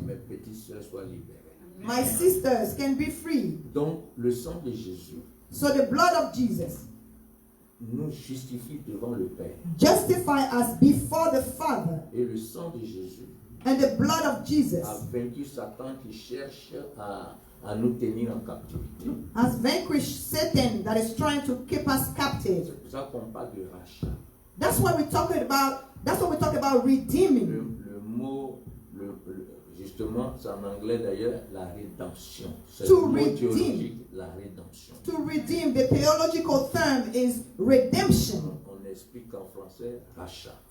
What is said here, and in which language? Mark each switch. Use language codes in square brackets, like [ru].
[fr] mes petites sœurs soient libérées. [en] My sisters can be freed. [fr] Donc, le sang de Jésus [en] So the blood of Jesus [fr] nous justifie devant le Père. [en] justify us before the Father. [fr] Et le sang de Jésus [en] And the blood of Jesus [fr] a vaincu Satan qui cherche à nous tenir en captivité. [en] has vanquished Satan that is trying to keep us captive. [fr] C'est pour ça qu'on parle de rachat. [en] That's what we're talking about. That's what we talk about redeeming. [fr] Le mot, justement, c'est en anglais d'ailleurs, la rédemption. C'est [en] To [fr] le mot [en] redeem. [fr] théologique, la rédemption. [en] To redeem, the theological term is redemption. [fr] On explique en français rachat.